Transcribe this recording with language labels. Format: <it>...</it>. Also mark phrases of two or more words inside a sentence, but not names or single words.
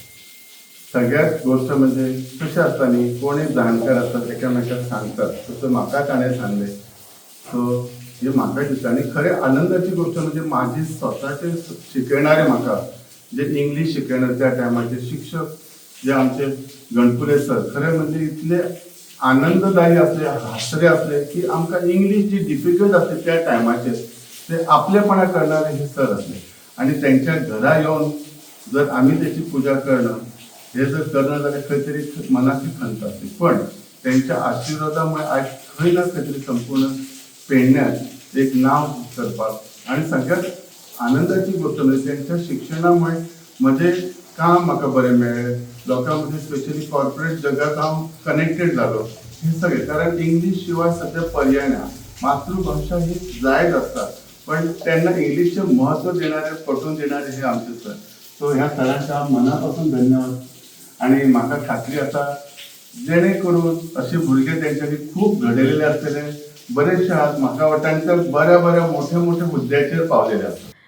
<kok>सगळ्यात गोष्ट म्हणजे कशें आसता न्ही कोण एक जाणकार आसतात एकामेकाक सांगतात तसं म्हाका ताणें सांगलें सो हे म्हाका दिसता. आनी खरें आनंदाची गोष्ट म्हणजे माझे स्वताचे शिकयणारे म्हाका जे इंग्लीश शिकयणारे त्या टायमाचे शिक्षक जे आमचे गणपुले सर खरें म्हणजे इतले आनंददायी असले हासरे असले की आमकां इंग्लीश जी डिफिकल्ट असते त्या टायमाचेर ते आपलेपणा करणारे हे सर असले.</kok> <mr>आणि त्यांच्या घरा येऊन जर आम्ही त्याची पूजा करणं हे जर करणं जाल्यार खंय तरी मनाची खंत असते.</mr> <kok>पण त्यांच्या आशीर्वादामुळे आज खंय ना खंय तरी संपूर्ण पेडण्यात एक नाव करपाक आणि सगळ्यात आनंदाची गोष्ट म्हणजे त्यांच्या शिक्षणामुळे म्हजे काम म्हाका बरें मेळ्ळें. लोकांमध्ये स्पेशली कॉर्पोरेट जगात हांव कनेक्टेड जालो हे सगळें कारण इंग्लीश शिवाय सध्या पर्याय ना.</kok> <mr>मातृभाषा ही जायच आसता पण त्यांना इंग्लिशचे महत्व देणारे पटवून देणारे हे आमचे सर. सो ह्या सरांचा मनापासून धन्यवाद.</mr> <kok>आणि म्हाका खात्री आसा जेणे करून असे भुरगे तेंच्यांनी खूप घडयलेले आसतले बरेचशे आहात म्हाका वाटता बऱ्या बऱ्या मोठ्या मोठ्या हुद्द्याचेर पावलेले आसात.</kok>